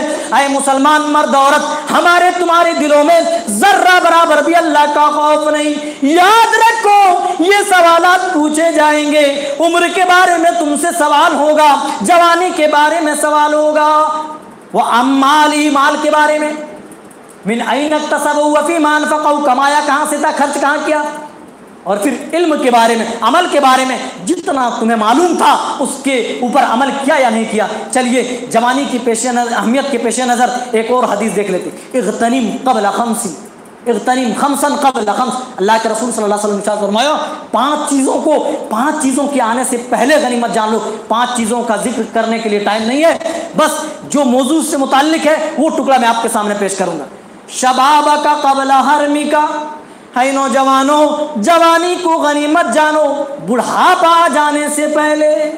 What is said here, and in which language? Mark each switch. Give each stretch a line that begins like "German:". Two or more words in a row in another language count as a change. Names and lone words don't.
Hindi: ऐ मुसलमान मर्द औरत, हमारे तुम्हारे दिलों में जर्रा बराबर भी अल्लाह का खौफ नहीं। याद रखो ये सवालात पूछे जाएंगे। उम्र के बारे में तुमसे सवाल होगा, जवानी के बारे में सवाल होगा, वो अम्माली, माल के बारे में,
Arabic: من أين اكتسبوا وفيما أنفقوا,
Hindi: कमाया कहाँ से था, खर्च कहाँ किया, और फिर इल्म के बारे में, अमल के बारे में, जितना तुम्हें मालूम था उसके ऊपर अमल किया या नहीं किया। चलिए जवानी की अहमियत के पेश नज़र एक और हदीस देख लेते।
Arabic: اغتنم قبل خمسٍ، اغتنم خمسًا قبل خمس.
Hindi: अल्लाह के रसूल
Arabic: صلى الله عليه وسلم
Hindi: ने फरमाया, 5 चीज़ों के आने से पहले गनीमत जान लो। 5 चीज़ों का जिक्र करने के लिए टाइम नहीं है, बस जो मौजू से मुताल्लिक है वो टुकड़ा मैं आपके सामने पेश करूँगा।
Arabic: شبابك قبل هرمك,
Hindi: है नौजवानों, जवानी को गनीमत जानो बुढ़ापा जाने से पहले।